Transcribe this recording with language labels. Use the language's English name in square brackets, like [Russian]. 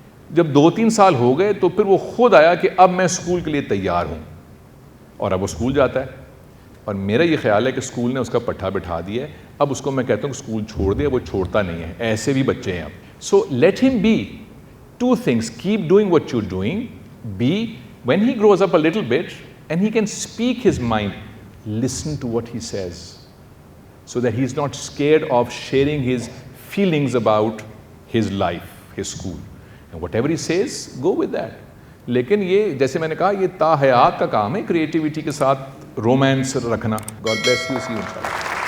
[Urdu] جب 2-3 سال ہو گئے تو پھر وہ خود آیا کہ اب میں اسکول کے لیے تیار ہوں، اور اب وہ اسکول جاتا ہے. اور میرا یہ خیال ہے کہ اسکول نے اس کا پٹھا بٹھا دیا ہے. اب اس کو میں کہتا ہوں کہ اسکول چھوڑ دے، وہ چھوڑتا نہیں ہے. ایسے بھی بچے ہیں اب. [English] So let him be 2 things. Keep doing what you're doing. B, when he grows up a little bit and he can speak his mind, listen to what he says, so that he's not scared of sharing his feelings about his life, his school. And whatever he says, go with that. [Urdu] لیکن یہ جیسے میں نے کہا، یہ تا حیات کا کام ہے کریٹیوٹی کے ساتھ رومانس رکھنا. [English] God bless you. See you inshallah.